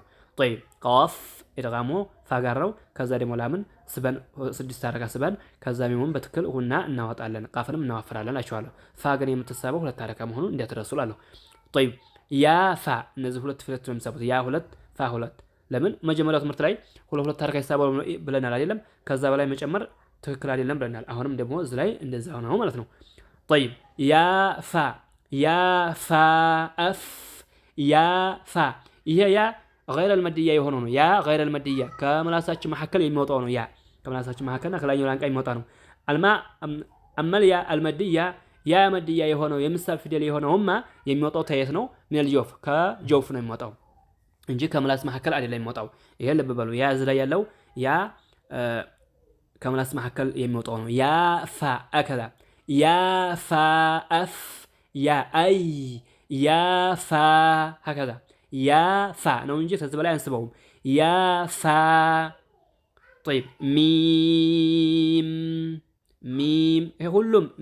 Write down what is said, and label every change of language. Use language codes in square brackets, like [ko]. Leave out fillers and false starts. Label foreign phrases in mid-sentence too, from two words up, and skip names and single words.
[am] طيب ቃፍ ኢድጋሙ ፋጋራው ከዛ ደግሞ ላምን ስበን 6 ሐረካ ስበን ከዛ ሚሙን በትክክል ሁና እናወጣለን ቃፍንም እናወፍራለን እላችኋለሁ። ፋ ግን የምትሳበው 2 ሐረካ መሆኑን እንዲያትረሱ እላለሁ። طيب ያ ፋ እነዚህ ሁለት ፊደሎች ነው የሚሳቡት። ያ 2 ፋ 2 ለምን መጀመሪያው ትምህርት ላይ 2 ሐረካ ይሳባሉ ብለናል አይደለም? ከዛ በላይ መጨመር ትክክል አይደለም ብለናል። አሁንም ደግሞ እዚህ ላይ እንደዛው ነው ማለት ነው። طيب ያ ፋ አፍ ያ ፋ ይሄ ያ [ar] غير المادية [am] የሆነው ነው። ያ [ar] غير المادية [am] ከምላሳችን መሐከል የሚወጣው ነው። ያ ከምላሳችን መሐከልና ከላይኛው ላንቃ የሚወጣ ነው። አመል ያ المادية ያ مادية የሆነው የምሳብ ፊደል የሆነውማ የሚወጣው ተየት ነው። [ar] من الجوف [am] ከጆፍ ነው የሚወጣው እንጂ ከምላስ መሐከል አይደለም የሚወጣው። ይሄ ልብ በሉ። ያ እዚህ ላይ ያለው ያ ከምላስ መሐከል የሚወጣው ነው። ያ ፋ አከዛ ያ ፋ አፍ ያ አይ ያ ፋ هكذا ያ ፋ ነው እንጂ ከዚህ በላይ አንስበውም። ያ ፋ طيب ሚም ይሄ ሁሉም